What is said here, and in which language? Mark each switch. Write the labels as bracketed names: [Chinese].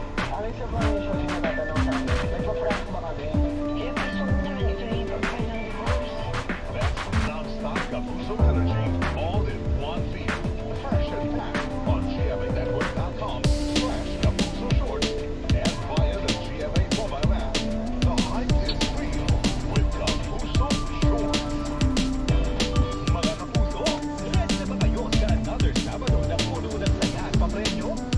[Filipino] Aling sa mga show na tatanong sa akin, nagpa-prank ba kami? [English] That's non-stop Kapuso energy, all in one feed. Fresh and packed on GMAnetwork.com/Kapuso Shorts and via the GMA mobile app. The hype is real with Kapuso Shorts. [Filipino] Mga kapuso, ready na ba kayo sa another Sabado na puno ng saya at papremyo?